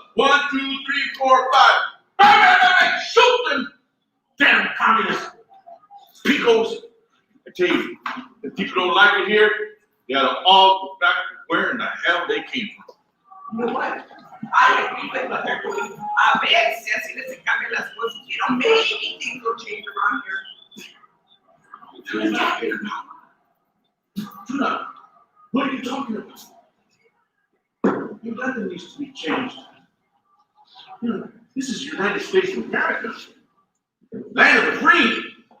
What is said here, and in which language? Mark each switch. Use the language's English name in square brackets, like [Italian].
[English] 1, 2, 3, 4, 5. Bang, bang, bang, shoot them! Damn communists. Picos. I tell you, if people don't like it here, they gotta all go back to where in the hell they came from. You know what? I agree with what they're doing. [Spanish] A ver si así les cambian las cosas. [English] You know, maybe things will change around here. You're not here now. Tuna, what are you talking about? Nothing needs to be changed. You know, this is the United States of America. Land of the free.